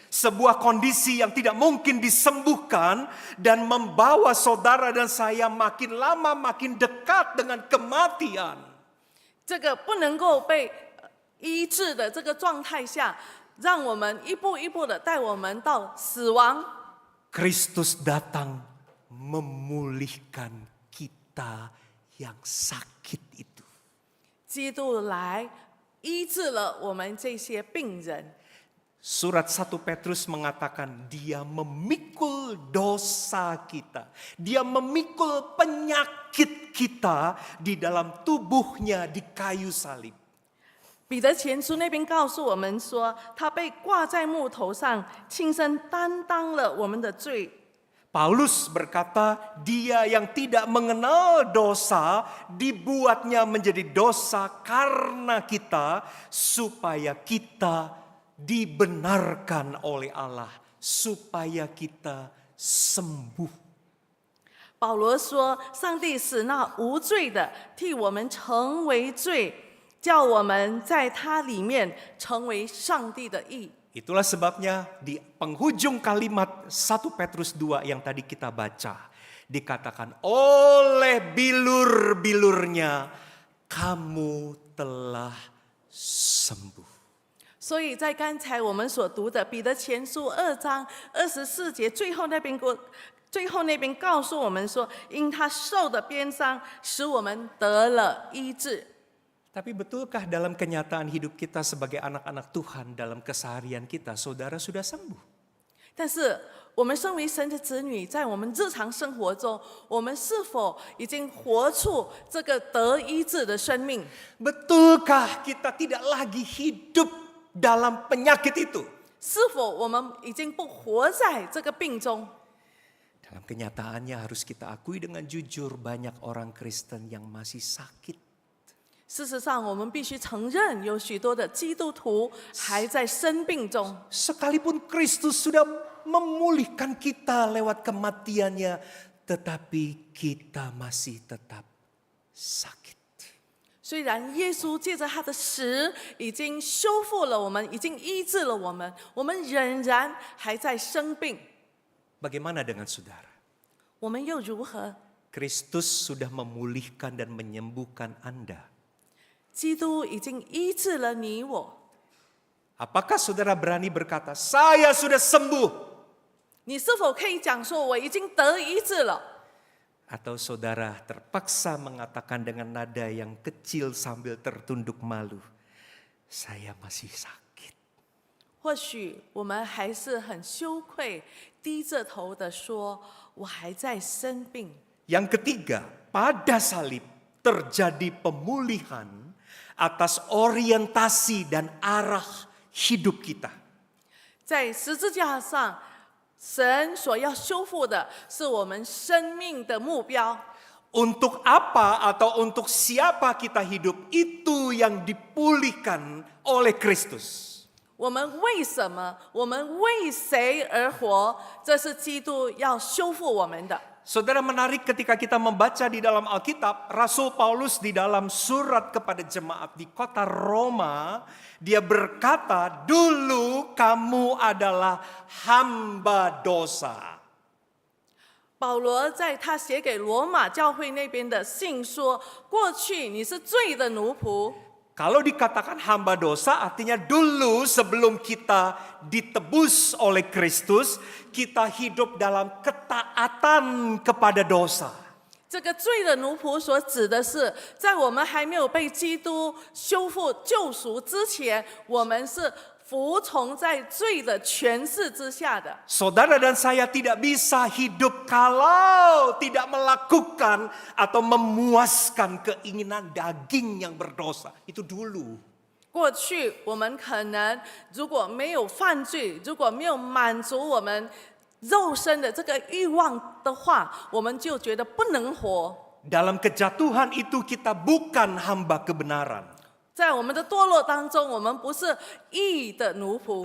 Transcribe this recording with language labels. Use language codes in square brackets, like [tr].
[id] sebuah kondisi yang tidak mungkin disembuhkan dan membawa saudara dan saya makin lama makin dekat dengan kematian. [zh] 这个不能够被医治的这个状态下，让我们一步一步的带我们到死亡。 [id] Kristus datang memulihkan kita yang sakit itu. [zh] 基督来医治了我们这些病人。 [id] Surat 1 Petrus mengatakan dia memikul dosa kita. Dia memikul penyakit kita di dalam tubuhnya di kayu salib. [zh] 彼得前书那边告诉我们说，他被挂在木头上，亲身担当了我们的罪。 [id] Paulus berkata, dia yang tidak mengenal dosa dibuatnya menjadi dosa karena kita, supaya kita dibenarkan oleh Allah, supaya kita sembuh. [zh] 保罗说，上帝使那无罪的替我们成为罪，叫我们在他里面成为上帝的义。 [id] Itulah sebabnya di penghujung kalimat 1 Petrus 2 yang tadi kita baca. Dikatakan oleh bilur-bilurnya kamu telah sembuh. [zh] 所以在刚才我们所读的彼得前书2章24节最后那边告诉我们说，因他受的鞭伤，使我们得了医治。 [id] Tapi betulkah dalam kenyataan hidup kita sebagai anak-anak Tuhan dalam keseharian kita, saudara sudah sembuh? [zh] 但是我们身为神的子女，在我们日常生活中，我们是否已经活出这个得医治的生命？ [id] Betulkah kita tidak lagi hidup dalam penyakit itu? [zh] 是否我们已经不活在这个病中？ [id] Dalam kenyataannya harus kita akui dengan jujur, banyak orang Kristen yang masih sakit. [zh] 事实上，我们必须承认，有许多的基督徒还在生病中。 [id] Sekalipun Kristus sudah memulihkan kita lewat kematiannya, tetapi kita masih tetap sakit. [zh] 虽然耶稣借着他的死已经修复了我们，已经医治了我们，我们仍然还在生病。 [id] Bagaimana dengan saudara? [zh] 我们又如何？ [id] Kristus sudah memulihkan dan menyembuhkan Anda. [zh] 基督已经医治了你我。 [id] Apakah saudara berani berkata, saya sudah sembuh? [zh] 你是否可以讲说，我已经得医治了？ [id] Atau saudara terpaksa mengatakan dengan nada yang kecil sambil tertunduk malu, saya masih sakit. [zh] 或许我们还是很羞愧，低着头的说：“我还在生病。” [id] Yang ketiga, pada salib terjadi pemulihan atas orientasi dan arah hidup kita. [zh] 在十字架上，神所要修复的是我们生命的目标。 [id] Untuk apa atau untuk siapa kita hidup, itu yang dipulihkan oleh Kristus. [zh] 我们为什么？我们为谁而活？这是基督要修复我们的。 [id] Saudara, menarik ketika kita membaca di dalam Alkitab, Rasul Paulus di dalam surat kepada jemaat di kota Roma, dia berkata, dulu kamu adalah hamba dosa. [zh] 保罗在他写给罗马教会那边的信说：过去你是罪的奴仆。 [id] Kalau dikatakan hamba dosa, artinya dulu sebelum kita ditebus oleh Kristus, kita hidup dalam ketaatan kepada dosa. [zh] 这个罪的奴仆所指的是，在我们还没有被基督修复救赎之前，我们是服从在罪的权势之下的。 [id] Saudara dan saya tidak bisa hidup kalau tidak melakukan atau memuaskan keinginan daging yang berdosa. Itu dulu. [zh] 过去我们可能如果没有犯罪，如果没有满足我们肉身的这个欲望的话，我们就觉得不能活。 [id] Dalam kejatuhan itu kita bukan hamba kebenaran. [zh] 在我们的堕落当中，我们不是义的奴仆。